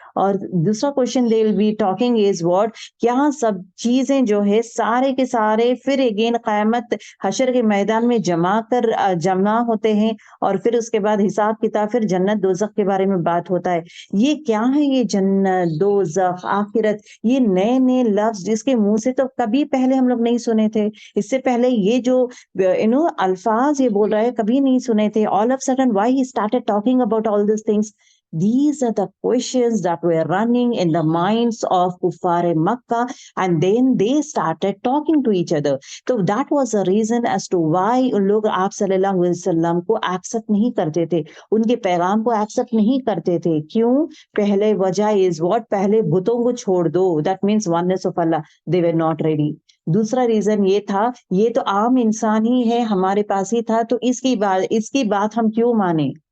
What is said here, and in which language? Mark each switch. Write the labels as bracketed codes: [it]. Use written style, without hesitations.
[hi] और दूसरा question [en] they will be talking is what, [hi] क्या सब चीजें जो है सारे के सारे फिर अगेन क़यामत हशर के मैदान में जमा होते हैं और फिर उसके बाद हिसाब किताब, फिर जन्नत दोज़ख के बारे में बात होता है। ये क्या है ये जन्नत दोज़ख आखिरत? ये नए नए लफ्ज जिसके मुंह से तो कभी पहले हम लोग नहीं सुने थे। इससे पहले ये जो अल्फाज ये बोल रहा है कभी नहीं सुने थे। [en] All of sudden why he started talking about all this things? These are the questions that were running in the minds of Kuffar Makkah, and then they started talking to each other. So that was the reason as to why [hi] उन लोग आप सल्लल्लाहु अलैहि वसल्लम को accept नहीं करते थे, उनके पैगाम को एक्सेप्ट नहीं करते थे। क्यों? पहले वजह इज व्हाट, पहले बुतों को छोड़ दो, [en] That means oneness of Allah, they were not ready. [hi] दूसरा रीजन ये था, ये तो आम इंसान ही है, हमारे पास ही था, तो इसकी बात हम क्यों माने?